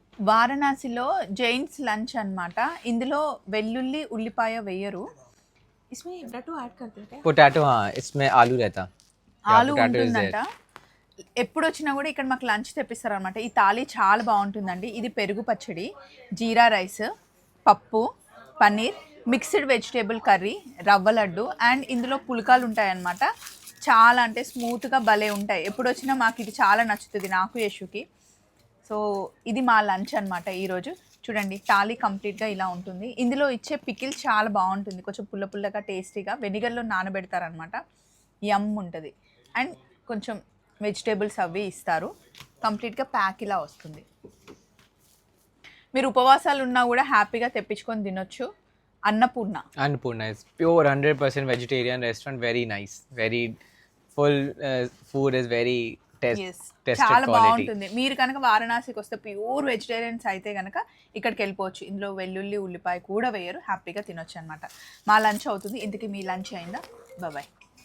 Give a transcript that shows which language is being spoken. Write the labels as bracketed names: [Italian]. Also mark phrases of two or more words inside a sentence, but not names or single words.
[Telugu] వారణాసిలో [English] Jains lunch [Telugu] అన్నమాట. ఇందులో వెల్లుల్లి, ఉల్లిపాయ వేయరు. [Hindi] इसमें [English] potato add [Hindi] करते हैं क्या? पोटैटो, हाँ इसमें आलू रहता. [Telugu] ఆలు [English] potato is [Telugu] ఉంటుందంట. ఎప్పుడు వచ్చినా కూడా ఇక్కడ మాకు లంచ్ తెప్పిస్తారనమాట. ఈ థాలీ చాలా బాగుంటుందండి. ఇది పెరుగు పచ్చడి, జీరా రైస్, పప్పు, పన్నీర్, [English] mixed vegetable curry, [Telugu] రవ్వ లడ్డు అండ్ ఇందులో పుల్కాలు ఉంటాయన్నమాట. చాలా అంటే స్మూత్గా భలే ఉంటాయి. ఎప్పుడు వచ్చినా మాకు ఇది చాలా నచ్చుతుంది, నాకు యశుకి. సో ఇది మా లంచ్ అనమాట ఈరోజు. చూడండి థాలీ కంప్లీట్గా ఇలా ఉంటుంది. ఇందులో ఇచ్చే పికిల్ చాలా బాగుంటుంది, కొంచెం పుల్ల పుల్లగా టేస్టీగా వెనిగర్లో నానబెడతారనమాట. యమ్ ఉంటుంది అండ్ కొంచెం వెజిటేబుల్స్ అవి ఇస్తారు. కంప్లీట్గా ప్యాక్ ఇలా వస్తుంది. మీరు ఉపవాసాలు ఉన్నా కూడా హ్యాపీగా తెప్పించుకొని తినొచ్చు. అన్నపూర్ణ [English] is pure 100% vegetarian restaurant. Very nice, very full. Food is very tested [Telugu] చాలా [English] quality. [Telugu] బాగుంటుంది. మీరు కనుక వారణాసికి వస్తే [English] pure vegetarians [Telugu] అయితే కనుక ఇక్కడికి వెళ్ళిపోవచ్చు. ఇందులో వెల్లుల్లి, ఉల్లిపాయ కూడా వేయరు, హ్యాపీగా తినొచ్చు అనమాట. మా లంచ్ అవుతుంది. ఇంతకీ మీ లంచ్ అయిందా? బాయ్.